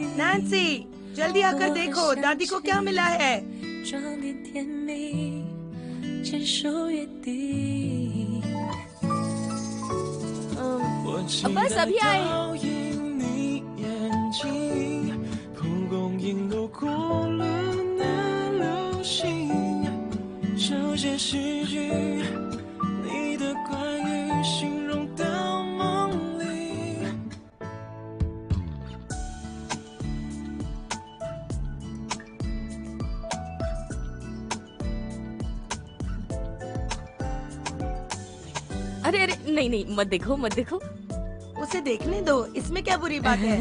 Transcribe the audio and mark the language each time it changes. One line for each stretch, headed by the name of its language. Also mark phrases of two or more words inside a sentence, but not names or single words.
Hindi: नैन्सी, जल्दी आकर देखो दादी को क्या मिला है।
Chinese: 装点甜蜜，牵手约定。
Hindi: बस अभी आए।
Chinese: 倒映你眼睛，蒲公英都过了那流星，这些诗句，你的关于形容到梦里。
Hindi: अरे अरे नहीं नहीं मत देखो मत देखो। उसे देखने दो, इसमें क्या बुरी बात है।